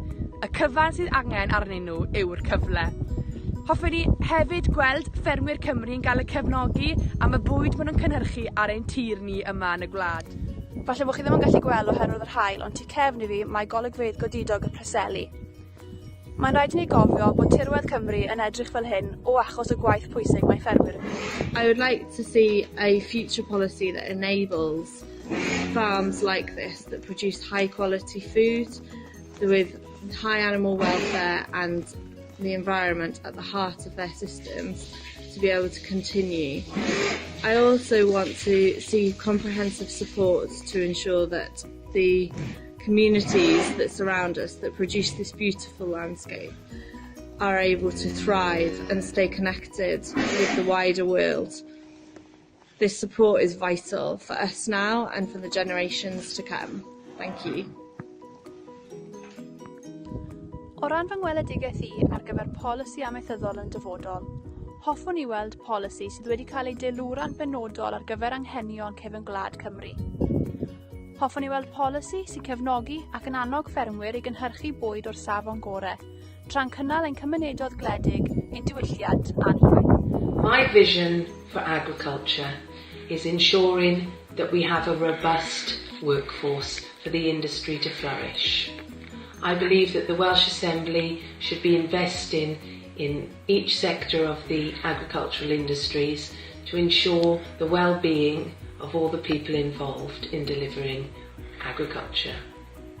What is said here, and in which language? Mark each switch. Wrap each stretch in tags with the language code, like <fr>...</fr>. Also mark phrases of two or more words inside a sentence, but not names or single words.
<cy>Y cyfan sydd angen arnyn nhw yw'r cyfle. Hoffwn ni hefyd gweld ffermwyr Cymru yn cael y cefnogi am y bwyd maen nhw'n cynhyrchu ar ein tir ni yma yn y gwlad. Falle bod chi ddim yn gallu gweld oherwydd yr haul, ond tu cefn I fi mae golygfeydd godidog y Preseli. Mae'n rhaid I ni gofio bod tirwedd Cymru yn edrych fel hyn o achos y gwaith pwysig mae ffermwyr yn gwneud.</cy> <en>I would like to see a future policy that enables farms like this that produce high quality food with high animal welfare and the environment at the heart of their systems to be able to continue. I also want to see comprehensive support to ensure that the communities that surround us that produce this beautiful landscape are able to thrive and stay connected with the wider world. This support is vital for us now and for the generations to come. Thank you.</en> <cy>O ran fy ngweledigaeth I ar gyfer polisi amaethyddol yn dyfodol, hoffwn I weld polisi sydd wedi cael ei deilwra'n benodol ar gyfer anghenion cefn gwlad Cymru. Hoffwn I weld polisi sy'n cefnogi ac yn annog ffermwyr I gynhyrchu bwyd o'r safon gorau, tra'n cynnal ein cymunedod gwledig, ein diwylliant a'n iaith.</cy> <en>My vision for agriculture is ensuring that we have a robust workforce for the industry to flourish. I believe that the Welsh Assembly should be investing in each sector of the agricultural industries to ensure the well-being of all the people involved in delivering agriculture.</en>